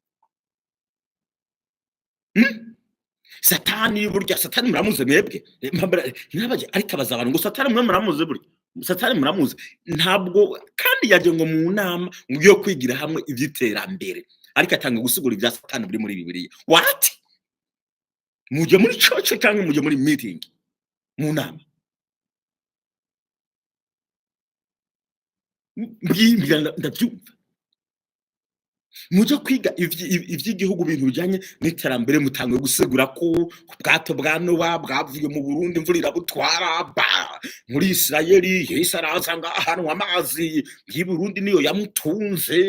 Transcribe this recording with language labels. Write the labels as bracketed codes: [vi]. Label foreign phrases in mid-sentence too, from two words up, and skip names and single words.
[rn] Satani burya Satani muramuze mwebwe, ntabaje ariko abaza abantu ngo Satani mwe muramuze burya. Satani muramuze ntabwo, kandi yaje ngo mu nama yo kwigira hamwe ivyiterambere, ariko atanga gusigura ibya Satani buri muri Bibiliya. What? Muje muri church cyangwa muje muri meeting mu nama? Ndabyumva. Muje kwiga ivy'igihugu, bintu bijanye n'iterambere, mutangwe gusigura ko ubwato bwa Nowa bwavuye mu Burundi imvura irabutwara muri Isirayeli, Yesu araza ngahantu amazi y'i Burundi niyo yamutunze.